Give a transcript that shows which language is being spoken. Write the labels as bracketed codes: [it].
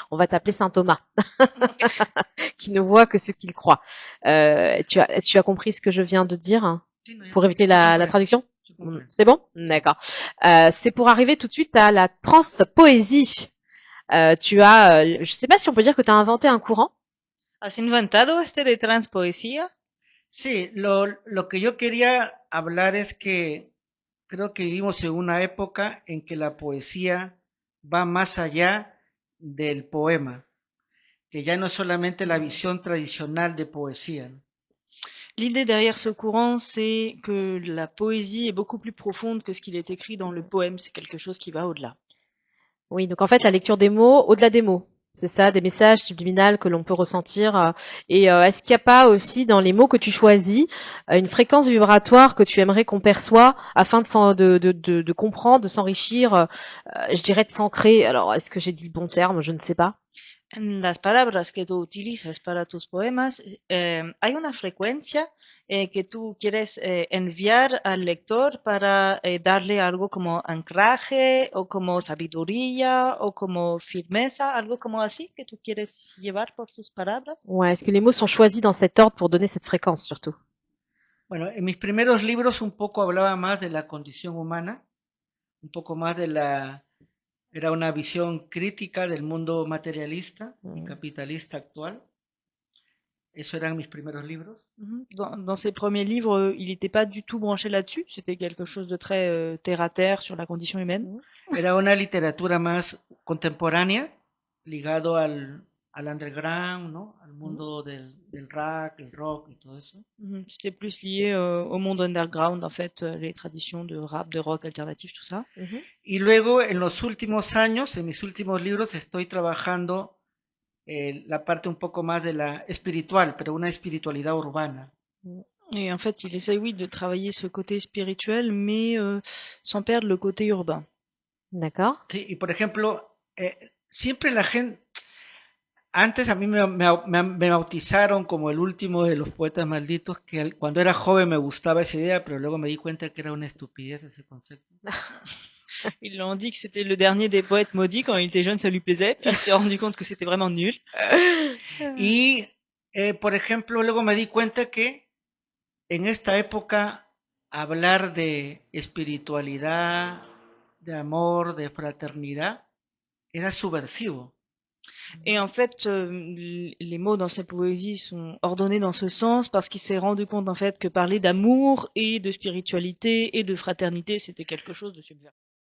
[fr] On va t'appeler Saint Thomas, qui ne voit que ce qu'il croit. Tu as compris ce que je viens de dire, hein, [es] Sí, no, [fr] pour éviter la traduction? [es] je comprends. [fr] C'est bon? D'accord. C'est pour arriver tout de suite à la transpoésie. Je sais pas si on peut dire que tu as inventé un courant. [es] ¿Has inventado de transpoesía? Sí, lo que yo quería hablar es que creo que vivimos en una época en que la poesía va más allá del poema, que ya no es solamente la visión tradicional de poesía, ¿no? [fr] L'idée derrière ce courant, c'est que la poésie est beaucoup plus profonde que ce qu'il est écrit dans le poème. C'est quelque chose qui va au-delà. Oui, donc en fait, la lecture des mots, au-delà des mots. C'est ça, des messages subliminaux que l'on peut ressentir. Est-ce qu'il n'y a pas aussi dans les mots que tu choisis une fréquence vibratoire que tu aimerais qu'on perçoit afin de comprendre, de s'enrichir, je dirais de s'ancrer. Alors, est-ce que j'ai dit le bon terme? Je ne sais pas. [es] En las palabras que tú utilizas para tus poemas, hay una frecuencia que tú quieres enviar al lector para darle algo como anclaje o como sabiduría o como firmeza, algo como así que tú quieres llevar por tus palabras. [fr] Ouais, est-ce que les mots sont choisis dans cet ordre pour donner cette fréquence surtout? [es] Bueno, en mis primeros libros un poco hablaba más de la condición humana, un poco más era una visión crítica del mundo materialista y capitalista actual. Eso eran mis primeros libros. [fr] Dans ses premiers livres, il n'était pas du tout branché là-dessus. C'était quelque chose de très terre à terre sur la condition humaine. [es] Era una literatura más contemporánea, ligado al underground, ¿no? Al mundo del rap, el rock y todo eso. [fr] C'était plus lié au monde underground, en fait, les traditions de rap, de rock alternatif, tout ça. [es] Y luego, en los últimos años, en mis últimos libros, estoy trabajando la parte un poco más de la espiritual, pero una espiritualidad urbana. [fr] Et en fait, il essaye, oui, de travailler ce côté spirituel, mais sans perdre le côté urbain. D'accord. [es] Sí, y por ejemplo, siempre la gente, antes a mí me bautizaron como el último de los poetas malditos, que cuando era joven me gustaba esa idea, pero luego me di cuenta que era una estupidez ese concepto. [fr] Ils l'ont dit que c'était le dernier des poètes maudits. Quand il était jeune, ça lui plaisait. Puis il s'est rendu compte que c'était vraiment nul. [es] Y, por ejemplo, luego me di cuenta que en esta época hablar de espiritualidad, de amor, de fraternidad, era subversivo. [fr] Et en fait, les mots dans ses poésies sont ordonnés dans ce sens parce qu'il s'est rendu compte en fait que parler d'amour et de spiritualité et de fraternité, c'était quelque chose de subversif.